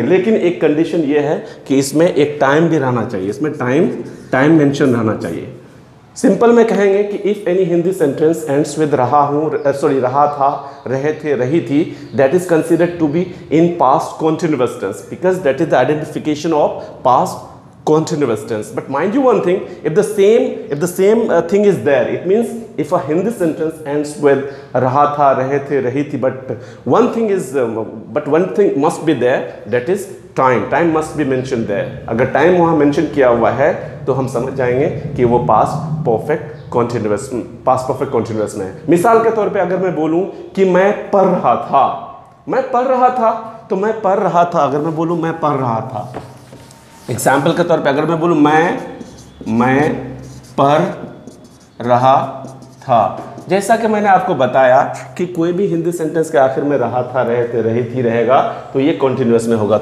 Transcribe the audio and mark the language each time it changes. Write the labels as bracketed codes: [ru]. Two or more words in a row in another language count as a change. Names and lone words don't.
[hi] लेकिन एक कंडीशन ये है कि इसमें एक टाइम भी रहना चाहिए, इसमें [en] time mention [hi] रहना चाहिए. सिंपल में कहेंगे कि [en] if any Hindi sentence ends with [hi] रहा था, रहे थे, रही थी, [en] that is considered to be in past continuous tense, because that is the identification of past continuous tense. But mind you one thing, if the same thing is there, it means if a Hindi sentence ends with [hi] रहा था, रहे थे, रही थी, [en] but one thing must be there, that is time must be mentioned there. [hi] अगर time वहाँ mention किया हुआ है तो हम समझ जाएंगे कि वो [en] past perfect continuous [hi] में है. मिसाल के तौर पे अगर मैं बोलूँ कि मैं पढ़ रहा था, तो मैं पढ़ रहा था, अगर मैं बोलूँ मैं पढ़ रहा था, एग्जाम्पल के तौर पे अगर मैं बोलूँ मैं पढ़ रहा था, जैसा कि मैंने आपको बताया कि कोई भी हिंदी सेंटेंस के आखिर में रहा था, रहे थे, रही थी रहेगा तो ये कॉन्टिन्यूअस में होगा.